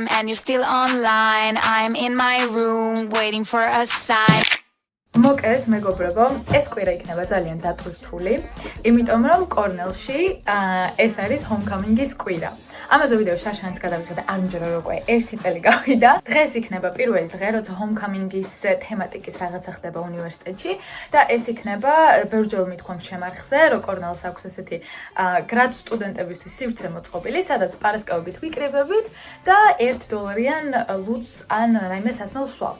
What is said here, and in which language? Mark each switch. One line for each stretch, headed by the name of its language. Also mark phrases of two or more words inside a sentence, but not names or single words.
English: you're still online. I'm in my room waiting for a sign.
Georgian: მოკეთ მეგობრებო, ეს კვირა იქნება ძალიან დატვირთული, იმიტომ რომ კორნელში ეს არის homecoming-ის კვირა. ამაზე ვიდეო შარშანს გადავიღე და არ მჯერა რომ უკვე 1 წელი გავიდა. დღეს იქნება პირველი დღე, როცა homecoming-ის თემატიკის რაღაცა ხდება უნივერსიტეტში და ეს იქნება ბერჯელ მithქვამს შემარხზე, რომ კორნელს აქვს ესეთი grad სტუდენტებისთვის სივრცე მოწყობილი, სადაც პარასკევებით ვიკრიბებით და $1 ლუდს ან რაიმე სასმელს ვსვავთ.